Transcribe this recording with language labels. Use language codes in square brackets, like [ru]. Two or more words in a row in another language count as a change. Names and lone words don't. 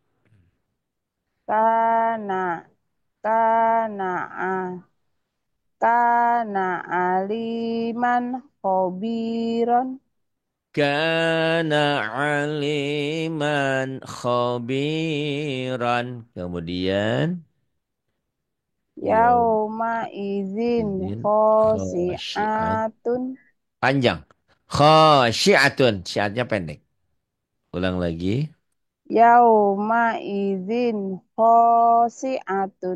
[ar] كان كان كان عليما خبيرا كان عليما خبيرا. [id] Kemudian [ar] يوم إذ إذ خاشعة. khosiatun [id] Panjang. Khosyiatun. Syiatnya pendek. Ulang lagi. [ar] يوم إذ خاشعة